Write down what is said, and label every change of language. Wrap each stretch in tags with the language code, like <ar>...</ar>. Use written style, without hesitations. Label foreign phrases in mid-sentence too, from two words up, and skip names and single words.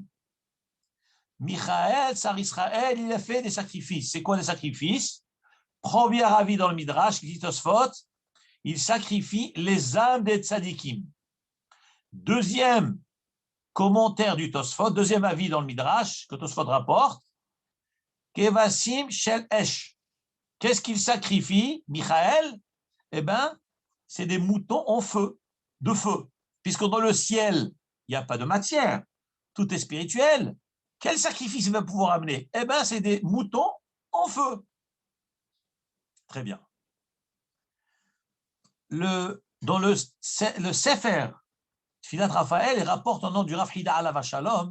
<fr>Michael, Sar Israël, il a fait des sacrifices. C'est quoi des sacrifices? Premier avis dans le Midrash, dit Tosfot, il sacrifie les âmes des tzadikim. Deuxième commentaire du Tosfot, deuxième avis dans le Midrash, que Tosfot rapporte,</fr> <he>כבשים של אש.</he> <fr>Qu'est-ce qu'il sacrifie, Michael? Eh bien, c'est des moutons en feu, de feu. Puisque dans le ciel, il n'y a pas de matière, tout est spirituel. Quel sacrifice il va pouvoir amener? Eh bien, c'est des moutons en feu. Très bien. Dans le Sefer, Tfilat Raphaël, il rapporte au nom du Rav Hida</fr> <he>עליו השלום.</he>